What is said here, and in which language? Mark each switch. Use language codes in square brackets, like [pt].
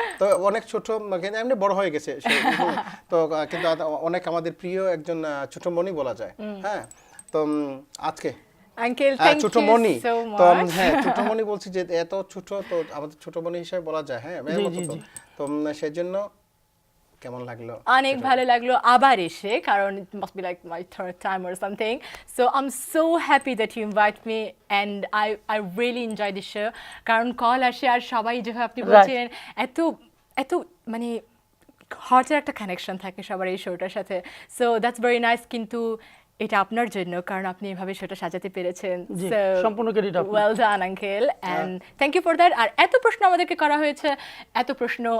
[bn] তো অনেক ছোট, এমনি বড় হয়ে গেছে তো, কিন্তু অনেক আমাদের প্রিয় একজন ছোট মনি বলা যায়। হ্যাঁ, তো আজকে [en] Uncle thank you so much. [bn] তো হ্যাঁ, ছোটমণি বলছি যে এত ছোট, তো আমাদের ছোটমণি হিসেবে বলা যায়। হ্যাঁ, তো সেজন্য কেমন লাগলো? অনেক ভালো লাগলো আবার এসে, কারণ [en] it must be like my third time or something. So I'm so happy that you invite me and I really enjoy the show. [bn] কারণ কল আসে আর সবাই যেভাবে আপনি বলছেন, এত মানে হার্টের একটা কানেকশন থাকে সবার এই শোটার সাথে। [en] So that's very nice. [bn] কিন্তু এটা আপনার জন্য, কারণ আপনি এভাবে সেটা সাজাতে পেরেছেন। সম্পূর্ণ ক্রেডিট আপনার। [en] Well done uncle, and thank you for that. [bn] আর এত প্রশ্ন আমাদেরকে করা হয়েছে, এত প্রশ্ন।